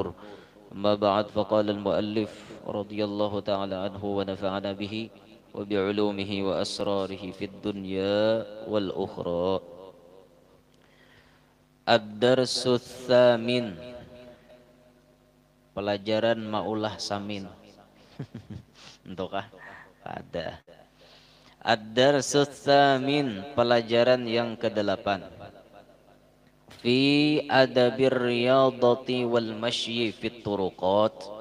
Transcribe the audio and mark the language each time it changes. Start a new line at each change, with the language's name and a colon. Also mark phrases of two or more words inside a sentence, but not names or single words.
Arabic: أما بعد فقال المؤلف رضي الله تعالى عنه ونفعنا به وبعلومه وأسراره في الدنيا والأخرى. الدرس الثامن.
Indonesian: Pelajaran maulah samin. Entukah? Ada.
Arabic: الدرس الثامن,
Indonesian: pelajaran yang ke-8.
Arabic: في آداب الرياضة والمشي في الطرقات.